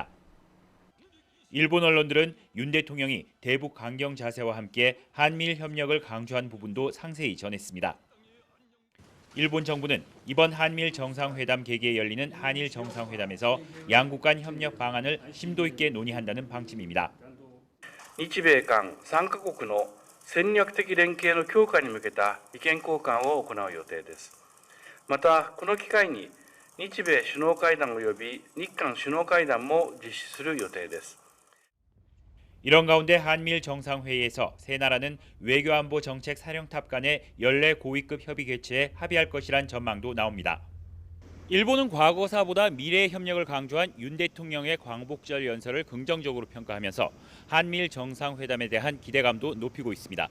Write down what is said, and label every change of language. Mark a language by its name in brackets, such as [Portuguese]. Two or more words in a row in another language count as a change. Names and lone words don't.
[Korean] 일본 언론들은 윤 대통령이 대북 강경 자세와 함께 한미일 협력을 강조한 부분도 상세히 전했습니다. 일본 정부는 이번 한미일 정상회담 계기에 열리는 한일 정상회담에서 양국 간 협력 방안을 심도 있게 논의한다는 방침입니다. [Japanese] 日米韓3カ国の戦略的連携の強化に向けた意見交換を行う予定です。また、この機会に日米首脳会談及び日韓首脳会談も実施する予定です。 [Korean] 이런 가운데 한미일 정상회의에서 세 나라는 외교안보 정책 사령탑 간의 연례 고위급 협의 개최에 합의할 것이란 전망도 나옵니다. 일본은 과거사보다 미래의 협력을 강조한 윤 대통령의 광복절 연설을 긍정적으로 평가하면서 한미일 정상회담에 대한 기대감도 높이고 있습니다.